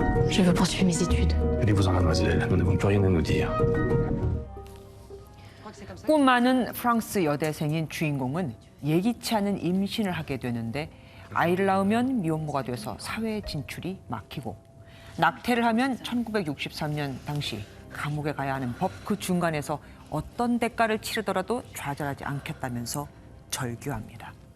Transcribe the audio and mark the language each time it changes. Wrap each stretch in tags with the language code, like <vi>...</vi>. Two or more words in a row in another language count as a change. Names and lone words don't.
<fr>Je veux poursuivre mes études. Allez-vous-en, mademoiselle. Nous n'avons plus rien à nous dire.</fr> <ko>꿈 많은 프랑스 여대생인 주인공은 예기치 않은 임신을 하게 되는데 아이를 낳으면 미혼모가 돼서 사회 진출이 막히고 낙태를 하면 1963년 당시 감옥에 가야 하는 법 그 중간에서 어떤 대가를 치르더라도 좌절하지 않겠다면서 절규합니다.</ko>